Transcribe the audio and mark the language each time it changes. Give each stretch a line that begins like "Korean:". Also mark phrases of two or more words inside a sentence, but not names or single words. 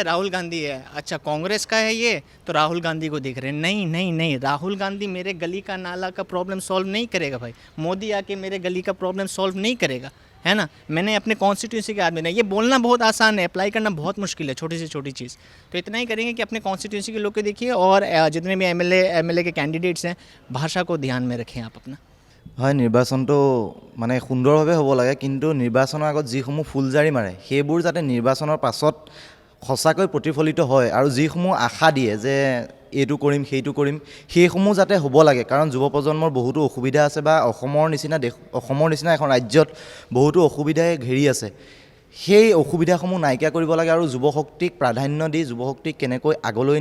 Hindi: राहुल गांधी है अच्छा कांग्रेस का है ये तो राहुल गांधी को देख रहे हैं नहीं राहुल गांधी मेरे गली का नाला का
English: problem solve
Hindi: नहीं करेगा भाई मोदी आके मेरे गली का
English: problem solve
Hindi: नहीं करेगा है ना मैंने अपने कॉन्स्टिट्यूंसी के आदमी ने ये बोलना बहुत आसान है अप्लाई करना बहुत मुश्किल है छोटी से छोटी चीज़ तो इतना ही करेंगे कि अपने कॉन्स्टिट्यूंसी के लोग को देखिए और जितने भी MLA के कैंडिडेट्स हैं भाषा को ध्यान में रखें आप अपना
Assamese: হয় নিৰ্বাচনটো মানে সুন্দৰভাৱে হ'ব লাগে কিন্তু নিৰ্বাচনৰ আগত যিসমূহ ফুলজাৰি মাৰে সেইবোৰ যাতে নিৰ্বাচনৰ পাছত সঁচাকৈ প্ৰতিফলিত হয় আৰু যিসমূহ আশা দিয়ে যে এইটো কৰিম সেইটো কৰিম সেইসমূহ যাতে হ'ব লাগে কাৰণ যুৱ প্ৰজন্মৰ বহুতো অসুবিধা আছে বা অসমৰ নিচিনা এখন ৰাজ্যত বহুতো অসুবিধাই ঘেৰি আছে সেই অসুবিধাসমূহ নাইকিয়া কৰিব লাগে আৰু যুৱশক্তিক প্ৰাধান্য দি যুৱশক্তিক কেনেকৈ আগলৈ